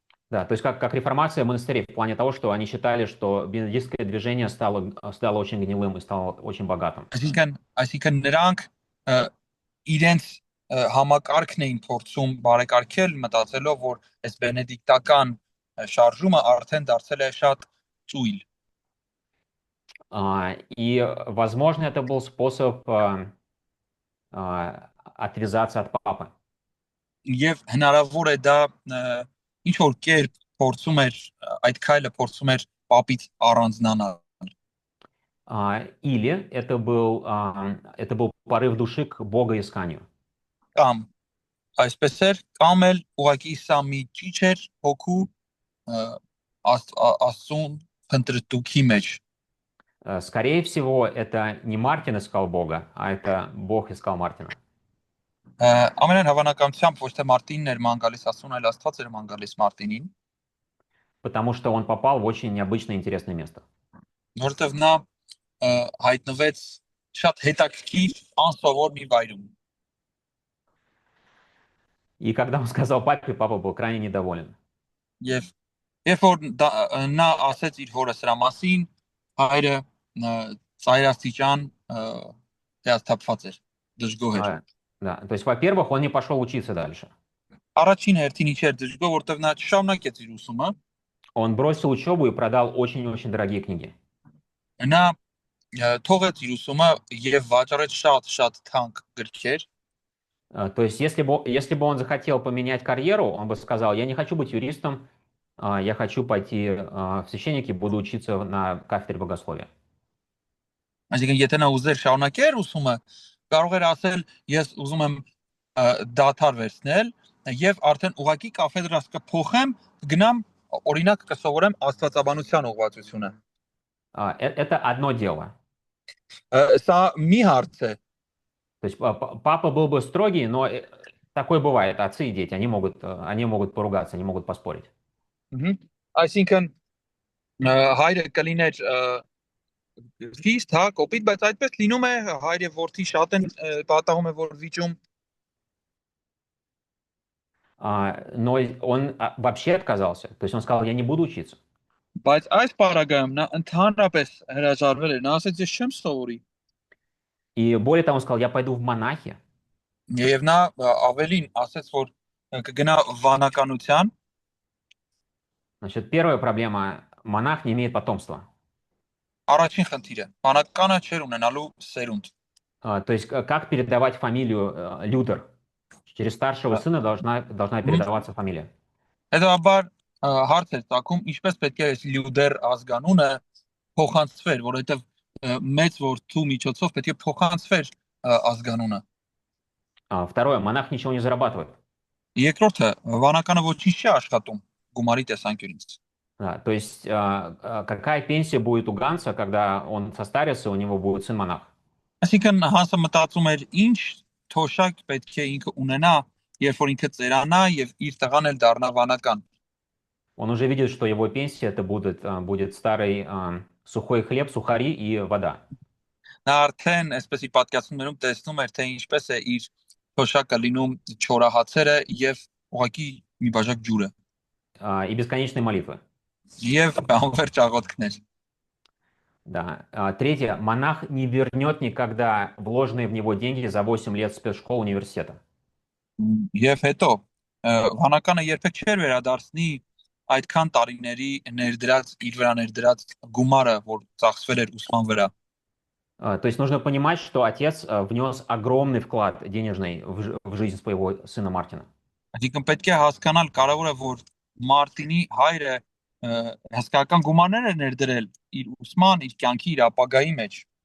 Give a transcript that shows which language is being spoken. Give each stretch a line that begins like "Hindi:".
Russian: Да, то есть как реформация монастырей в плане того, что они считали, что бенедиктское движение стало очень гнилым и стало очень богатым.
Armenian: Այսինքն նրանք իրենց համակարգն էին փորձում բարեկարգել, մտածելով, որ այս բենեդիկտական շարժումը արդեն դարձել է շատ ծույլ։
Russian: И, возможно, это был способ отвязаться от папы.
Armenian: Եվ հնարավոր է դա ինչ որ կերպ փորձում էր այդ քայլը փորձում էր պապից առանձնանալ։
Russian: Или это был порыв души к богоисканию.
Armenian: Կամ այսպես էր, կամ էլ ուղղակի սա մի ճիչ էր հոգու աստծուն փնտրտուքի մեջ։
Russian: Скорее всего, это не Мартин искал Бога, а это Бог искал Мартина.
Armenian: Ամենայն հավանականությամբ ոչ թե Մարտինն էր ման գալիս Աստծուն, այլ Աստված էր ման գալիս Մարտինին,
Russian: потому что он попал в очень необычное и интересное место.
Armenian: Որտեղ նա հայտնվեց շատ հետաքրքիր անսովոր մի վայրում։
Russian: И когда он сказал папе, папа был крайне недоволен.
Armenian: Եվ երբ որ նա ասեց իր հորը սրա մասին, հայրը ծայրաստիճան հիասթափված էր, դժգոհ էր։
Russian: Да, то есть, во-первых, он не пошел учиться дальше.
Armenian: Առաջին հերթին ինչ էր դժգոհ, որտեղ նա չշարունակեց իր ուսումը։
Russian: Он бросил учебу и продал очень-очень дорогие книги.
Armenian: Նա թողեց իր ուսումը եւ վաճառեց շատ թանկ գրքեր,
Russian: То есть, если бы он захотел поменять карьеру, он бы сказал, я не хочу быть юристом, я хочу пойти в священники, буду учиться на кафедре богословия.
Armenian: այսինքն եթե նա ուզեր շարունակեր ուսումը, կարող էր ասել ես ուզում եմ դաթար վերցնել եւ արդեն ուղակի կաֆեդրաս կփոխեմ, կգնամ օրինակ կսովորեմ աստվածաբանության ուղղվածությունը։
Russian: Это одно дело.
Armenian: Սա մի հարց է։
Russian: То есть папа был бы строгий, но такое бывает. Отцы и дети, они могут поругаться, они могут поспорить.
Armenian: Այսինքն հայրը կլիներ ֆիստ, հա, կոպիտ, բայց այդպես լինում է, հայր եւ որդի շատ են պատահում է որ վիճում։
Russian: Но он вообще отказался. То есть он сказал, я не буду учиться.
Armenian: Բայց այս парագայում նա ընդհանրապես հրաժարվել է, նա ասաց ես չեմ սովորի։
Russian: И более того, он сказал, я пойду в монахи.
Armenian: Եվ նա ավելին ասաց որ կգնա վանականության։
Russian: Значит, первая проблема, монах не имеет потомства.
Armenian: Առաջին խնդիրը, վանականը չեր ունենալու սերունդ։
Russian: То есть как передавать фамилию Лютер? Через старшего сына должна передаваться фамилия.
Armenian: Հետևաբար հարց է ցակում, ինչպես պետք է լյուդեր ազգանունը փոխանցվեր, որովհետև մեծ որդու միջոցով պետք է փոխանցվեր ազգանունը։
Russian: Второе, монах ничего не зарабатывает.
Armenian: Երկրորդը, վանականը ոչինչ չի աշխատում գումարի տեսանկյունից։
Russian: То есть какая пенсия будет у Ганса, когда он состарится, у него будет сын-монах?
Armenian: Այսինքն Հանսը մտածում էր ինչ թոշակ պետք է ինքը ունենա, երբ որ ինքը ծերանա եւ իր տղան էլ դառնա վանական։
Russian: Он уже видит, что его пенсия это будет старый сухой хлеб, сухари и вода.
Armenian: Նա արդեն այսպեսի պատկերացումներում տեսնում էր, թե ինչպես է իր թոշակը լինում չորահացերը եւ ուղակի մի բաժակ ջուրը։
Russian: И бесконечные молитвы.
Armenian: Եվ անվերջ աղոթքներ։
Russian: Да. Третье. Монах не вернет никогда вложенные в него деньги за 8 лет спецшколы университета.
Armenian: Եվ հետո վանականը երբեք չէր վերադարձնի այդքան տարիների ներդրած իր վրա ներդրած գումարը, որ ծախսվել էր ուսման վրա։
Russian: То есть нужно понимать, что отец внес огромный вклад денежный в жизнь своего сына Мартина.
Armenian: Այսինքն պետք է հասկանալ կարևոր է, որ Մարտինի հայրը հսկայական գումարներ է ներդրել իր ուսման, իր կյանքի, իր ապագայի մեջ։